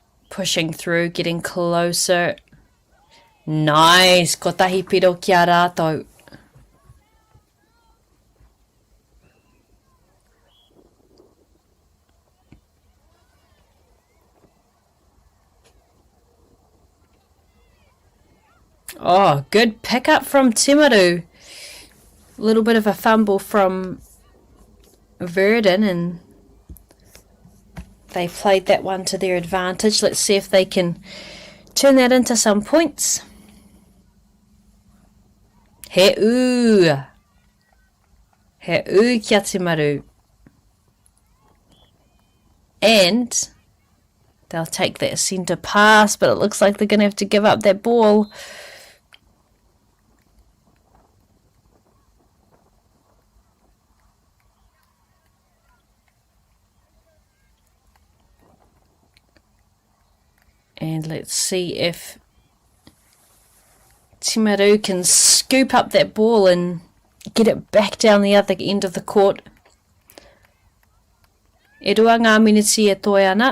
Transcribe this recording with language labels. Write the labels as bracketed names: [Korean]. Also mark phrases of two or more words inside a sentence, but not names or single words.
[English] Pushing through, getting closer. Nice! [Māori] Ko tahi piro ki a rātou. [English] Oh, good pickup from Timaru. A little bit of a fumble from Verdon, and they played that one to their advantage. Let's see if they can turn that into some points. [Māori] He kia Timaru. [English] And they'll take that centre pass, but it looks like they're going to have to give up that ball. And let's see if Timaru can scoop up that ball and get it back down the other end of the court. [Māori] E rua ngā miniti e toi ana.